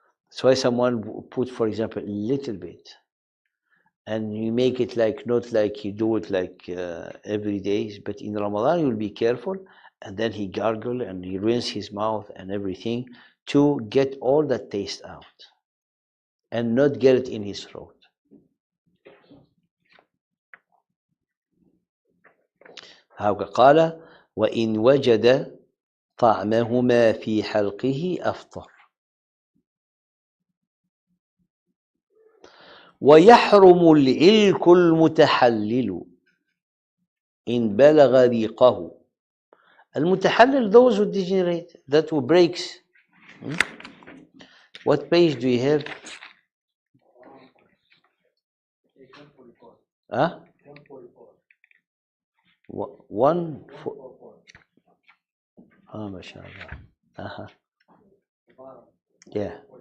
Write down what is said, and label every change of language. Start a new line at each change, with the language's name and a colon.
English: That's why someone put, for example, a little bit, and you make it like not like you do it like every day, but in Ramadan you'll be careful, and then he gargle and he rinse his mouth and everything to get all that taste out and not get it in his throat.
Arabic: قال وإن وجد طعمهما في حلقه أفطر ويحرم العلك المتحلل إن بلغ ريقه.
English: المتحلل, those who degenerate, that who breaks. What page do you have? Huh? 1 4. ما شاء الله. Yeah.